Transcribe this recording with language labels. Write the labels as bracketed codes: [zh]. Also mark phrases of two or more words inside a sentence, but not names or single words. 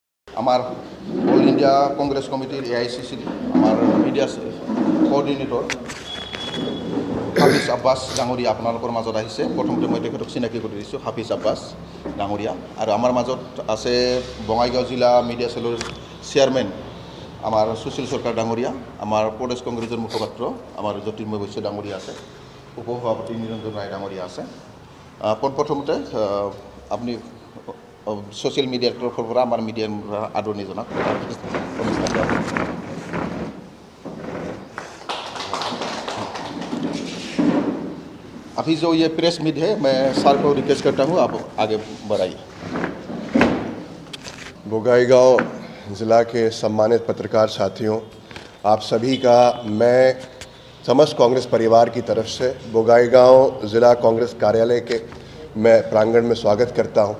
[as] আমার [en] All India Congress Committee [as] AICC আমার [en] media coordinator [as] হাফিজ আব্বাছ ডাঙৰীয়া আপোনালোকৰ মাজত আহিছে। প্ৰথমতে মই তেখেতক চিনাকি কৰি দিছোঁ, হাফিজ আব্বাছ ডাঙৰীয়া। আৰু আমাৰ মাজত আছে বঙাইগাঁও জিলা [en] media cell chairman [as] আমাৰ সুশীল সৰকাৰ ডাঙৰীয়া, আমাৰ প্ৰদেশ কংগ্ৰেছৰ মুখপাত্ৰ আমাৰ জ্যোতিৰ্ময় বৈশ্য ডাঙৰীয়া আছে, উপসভাপতি নিৰঞ্জন ৰায় ডাঙৰীয়া আছে। পোনপ্ৰথমতে আপুনি [en] social media [as] তরফের পৰা আমার মিডিয়ার আদৰণি জনাক। [hi] अभी जो ये [en] press meet [hi] है, मैं सर को रिक्वेस्ट करता हूँ आप आगे बढ़ाइए। बोगाईगांव ज़िला के सम्मानित पत्रकार साथियों, आप सभी का मैं समस्त कांग्रेस परिवार की तरफ से बोगाईगांव ज़िला कांग्रेस कार्यालय के मैं प्रांगण में स्वागत करता हूँ।